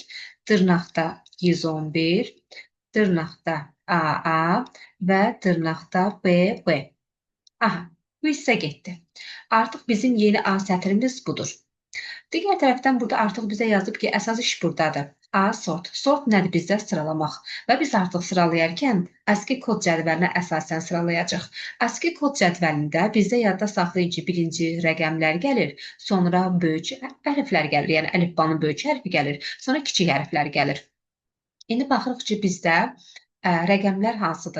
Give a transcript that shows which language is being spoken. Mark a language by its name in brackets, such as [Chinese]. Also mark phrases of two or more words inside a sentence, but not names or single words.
[Azerbaijani] Dırnaqda 111, dırnaqda AA və dırnaqda BB. Aha, bu hissə getdi. Artıq bizim yeni A sətrimiz budur. Digər tərəfdən burada artıq bizə yazıb ki, əsas iş buradadır. A sort. Sort nədir bizdə? Sıralamaq. Və biz artıq sıralayarkən ASCII kod cədvəlinə əsasən sıralayacaq. ASCII kod cədvəlində bizdə yadda saxlayın ki, birinci rəqəmlər gəlir, sonra böyük hərflər gəlir, yəni əlifbanın böyük hərfi gəlir, sonra kiçik hərflər gəlir. İndi baxırıq ki, bizdə rəqəmlər hansıdır?